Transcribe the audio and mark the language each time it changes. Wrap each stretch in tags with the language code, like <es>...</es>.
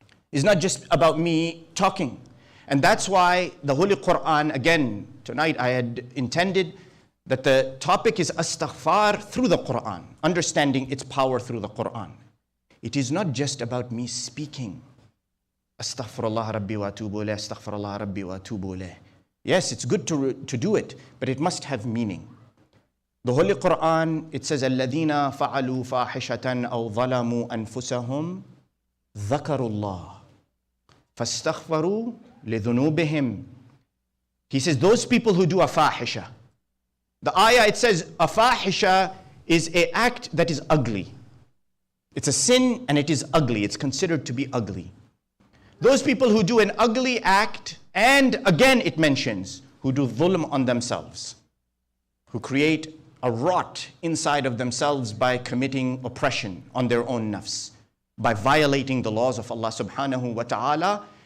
<en>It's not just about me talking. And that's why the Holy Quran, again, tonight I had intended that the topic is Astaghfar through the Quran, understanding its power through the Quran. It is not just about me speaking.</en> <ar>Astaghfirullah Rabbi wa atubu ilayh,</ar> <en>Astaghfirullah Rabbi wa atubu ilayh. Yes, it's good to do it, but it must have meaning. The Holy Quran, it says,</en> <ar>الَّذِينَ فَعَلُوا فَاحِشَةً أَوْ ظَلَمُوا أَنفُسَهُمْ ذَكَرُوا اللَّهِ فَاسْتَغْفَرُوا لِذُنُوبِهِمْ.</ar> <en>He says, those people who do a fahisha. The ayah, it says, a fahisha is an act that is ugly. It's a sin and it is ugly. It's considered to be ugly. Those people who do an ugly act, and again it mentions, who do dhulm on themselves, who create a rot inside of themselves by committing oppression on their own nafs, by violating the laws of Allah subhanahu wa ta'ala.</en>